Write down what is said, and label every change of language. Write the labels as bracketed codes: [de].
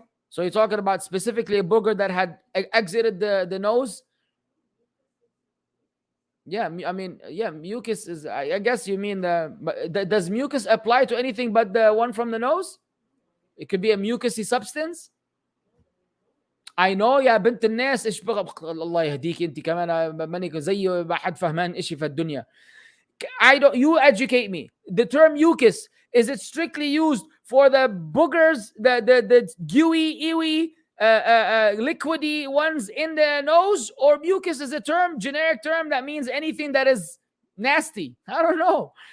[en] So you're talking about specifically a booger that had exited the nose? Yeah, I mean, yeah, mucus is, I guess you mean does mucus apply to anything but the one from the nose? It could be a mucusy substance. I know [ar] يا بنت الناس ايش الله يهديك انت كمان مانك زي ما حد فهمان اشي في الدنيا. [en] I don't, you educate me. The term mucus, is it strictly used for the boogers, the gooey, ewy, liquidy ones in the nose, or mucus is a term, generic term that means anything that is nasty? I don't know.